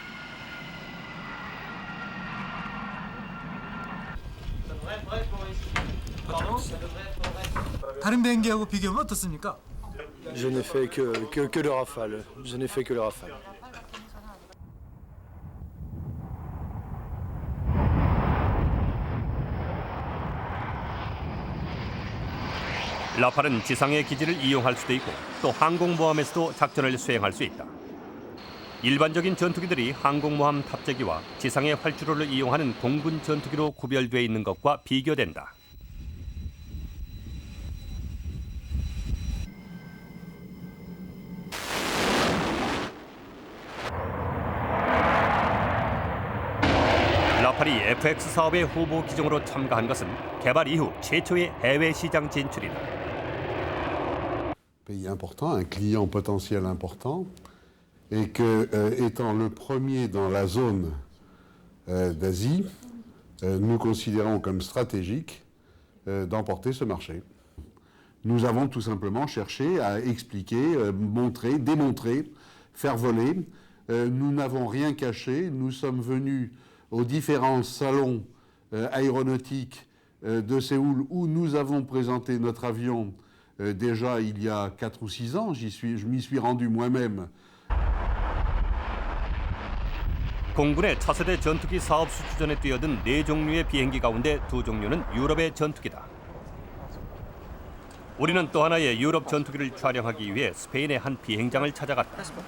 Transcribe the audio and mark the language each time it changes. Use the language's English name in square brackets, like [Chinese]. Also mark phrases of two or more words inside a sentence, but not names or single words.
[Korean] 다른 비행기하고 비교하면 어떻습니까? [French] Je n'ai fait que le Rafale. Je n'ai fait que le Rafale. [Korean] 라팔은 지상의 기지를 이용할 수도 있고 또 항공모함에서도 작전을 수행할 수 있다. 일반적인 전투기들이 항공모함 탑재기와 지상의 활주로를 이용하는 공군 전투기로 구별되어 있는 것과 비교된다. 라팔이 FX 사업의 후보 기종으로 참가한 것은 개발 이후 최초의 해외 시장 진출이다. [French] Pays important, un client potentiel important, et que, étant le premier dans la zone d'Asie, nous considérons comme stratégique d'emporter ce marché. Nous avons tout simplement cherché à expliquer, montrer, démontrer, faire voler. Nous n'avons rien caché, nous sommes venus aux différents salons aéronautiques de Séoul où nous avons présenté notre avion déjà il y a 4 ou 6 ans, je m'y suis rendu moi-même. [Korean] 공군의 차세대 전투기 사업 수주전에 뛰어든 4종류의 비행기 가운데 2종류는 유럽의 전투기다. 우리는 또 하나의 유럽 전투기를 촬영하기 위해 스페인의 한 비행장을 찾아갔다.